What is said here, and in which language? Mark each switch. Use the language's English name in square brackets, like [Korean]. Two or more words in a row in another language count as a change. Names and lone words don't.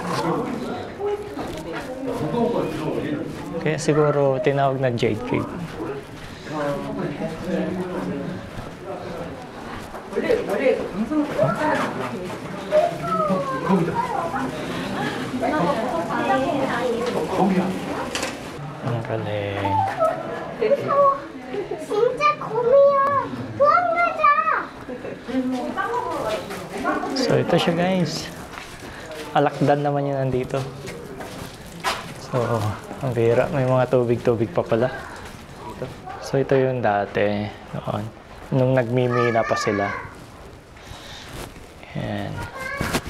[Filipino] Kaya siguro tinawag na Jade Cave. Ang galing. [Korean] 진짜 곰이야. 도망가자. [Filipino] So ito siya guys. Alakdan naman yun nandito. So, ang bira. May mga tubig-tubig pa pala. So ito yung dati. Noon. Nung nagmimina pa sila.